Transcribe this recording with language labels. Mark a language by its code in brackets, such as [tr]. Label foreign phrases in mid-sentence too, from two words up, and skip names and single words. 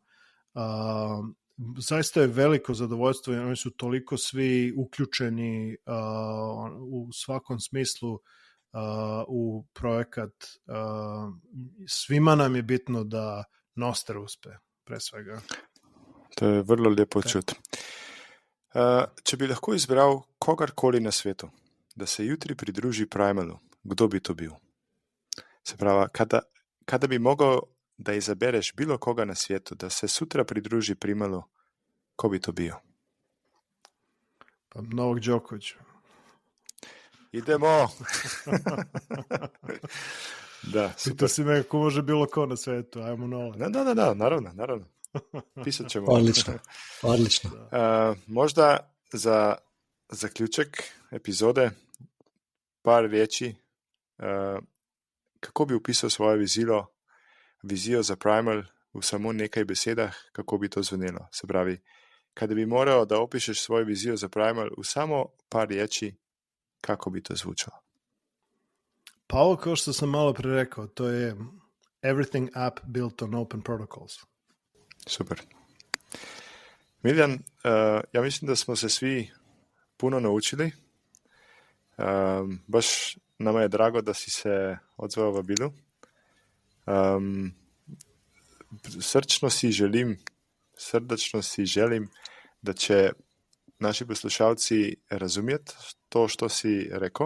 [sr] Zaista je veliko zadovoljstvo i oni su toliko svi uključeni u svakom smislu u projekat. Svima nam je bitno da Nostr uspe, pre svega. To je vrlo lepo čuti. [sl] Če bi lahko izbral kogarkoli na svetu, da se jutri pridruži Primalu, kdo bi to bil? Se pravi, [sr] kada bi mogel, da izabereš bilo koga na svetu, da se sutra pridruži Primalu, ko bi to bio? Pa Novak Đoković. Idemo! Da, super. Pita si me ko može bilo ko na svetu, ajmo Novak. Da, naravno. Pisat ćemo. Odlično. Možda za zaključek epizode par riječi, [sl] kako bi opisal svojo vizijo za Primal v samo nekaj besedah, kako bi to zvenelo. Se pravi, [sr] kada bi moral, da opišeš svojo vizijo za Primal v samo par riječi, kako bi to zvučalo? Pa ovo kao što sam malo pre rekao, to je [en] everything app built on open protocols. [sr] Super. Miljan, ja mislim da smo se svi puno naučili. Baš nama je drago da si se odzvao vabilu. Srdačno si želim, da će naši poslušalci razumjeti to što si rekao.